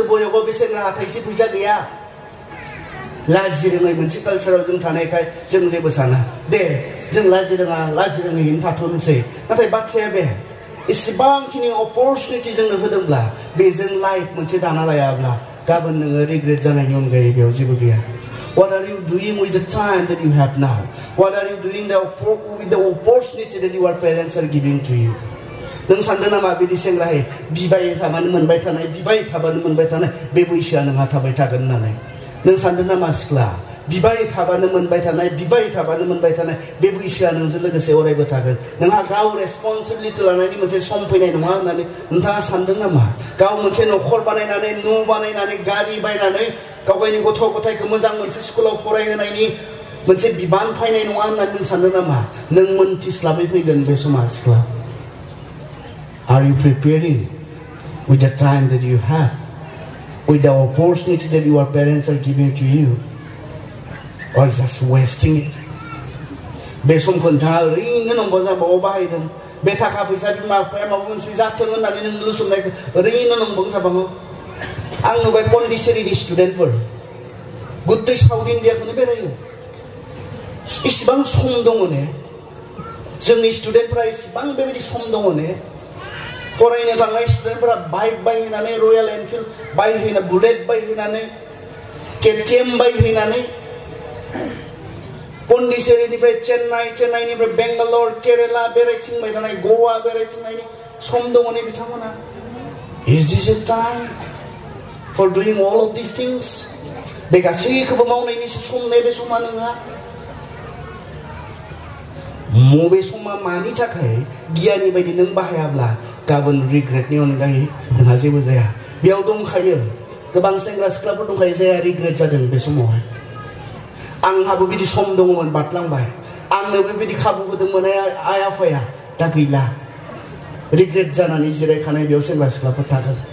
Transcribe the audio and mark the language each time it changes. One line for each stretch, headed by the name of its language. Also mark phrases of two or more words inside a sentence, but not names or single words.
Bodo: बयसआव बे सेंग्राहा थाइसे फैसा गैया लाजि रोङै मोनसे कालचाराव जों थानायखाय जों जेबो साना दे जों लाजि रोङैनो थाथ'नोसै नाथाय बाथ्राया बे इसेबांखिनि अपरचुनिटि जोंनो होदोंब्ला बेजों लाइफ मोनसे दाना लायाब्ला गाबोन नोङो रिग्रेट जानायनि अनगायै बेयाव जेबो गैया
English: What are you doing with the time that you have now? What are you doing with the opportunity that your parents are giving to you?
Bodo: नों सानदों नामा बिदि सेंग्रायै बिबाय थाबानो मोनबाय थानाय बे बैसोआ नोंहा थाबाय थागोन होननानै नों सानदों नामा सिख्ला बिबाय थाबानो मोनबाय थानाय बे बैसोआ नोंजों लोगोसे अरायबो थागोन नोंहा गाव रेसपन्सिबिलिटि लानायनि मोनसे सम फैनाय नङा होननानै नोंथाङा सानदों नामा गाव मोनसे न'खर बानायनानै न' बानायनानै गारि बायनानै गावगायनि गथ' गथायखौ मोजां मोनसे स्कुलाव फरायहोनायनि मोनसे बिबान फैनाय नङा होननानै नों सानदों नामा नों मोनथिस्लाबै फैगोन बे समा सिख्ला
English: Are you preparing with the time that you have with the opportunity that your parents are giving to you or just wasting it
Bodo: बे समखौ नोंथाङा ओरैनो नंबा जाबाव बाहायदों बे थाखा फैसा बिमा बिफाया माबा मोनसे जाथों होननानै नों लुसुमनायखौ ओरैनो नंबां जाबाङो आं नुबाय पन्डिचेरिनि स्टुडेन्टफोर गुदै साउथ इण्डियाखौनो बेरायो इसिबां सम दङ ने जोंनि स्टुडेन्टफोरा इसिबां बेबायदि सम दङ ने फरायनो थांनाय स्टुडेन्टफोरा बाइक बायहैनानै रयेल एनफिल्ड बायहैना बुलेट बायहैनानै केटिएम बायहैनानै पन्डिचेरिनिफ्राय चेन्नाइनिफ्राय बेंगालर केरेला बेरायथिंबाय थानाय गवा बेरायथिंनायनि सम दङ ने बिथांमोना
English: Is this a time for doing all of these things?
Bodo: बे गासैखौबो मावनायनि सम ने बे समा नोंहा मबे समा मानि थाखाय गियानि बायदि नों बाहायाब्ला गाबोन रिग्रेटनि अनगायै नोंहा जेबो जाया बेयाव दंखायो गोबां सेंग्रा सिख्लाफोर दंखायो जाया रिग्रेट जादों बे समावहाय आंहाबो बिदि सम दङमोन बारलांबाय आंनो बेबायदि खाबु होदोंमोन आइ आफाया दा गैला रिग्रेट जानानै जिरायखानाय बेयाव सेंग्रा सिख्लाफोर थागोन